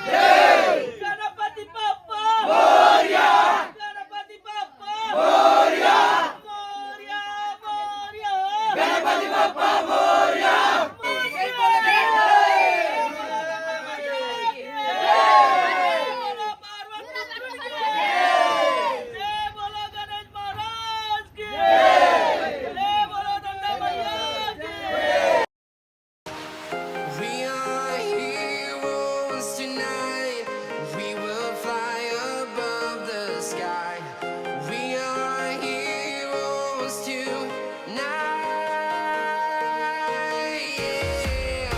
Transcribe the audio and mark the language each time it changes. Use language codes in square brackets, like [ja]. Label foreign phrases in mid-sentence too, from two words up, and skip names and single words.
[hi] जय गणपति बप्पा मोरया गणपति बप्पा मोरया मोरया मोरया गणपति बप्पा मोरया जय बोलो गणेश महाराज के जय बोलो गंगा मैया के [en] We are heroes tonight. We will fly above the sky. We are heroes tonight. Yeah.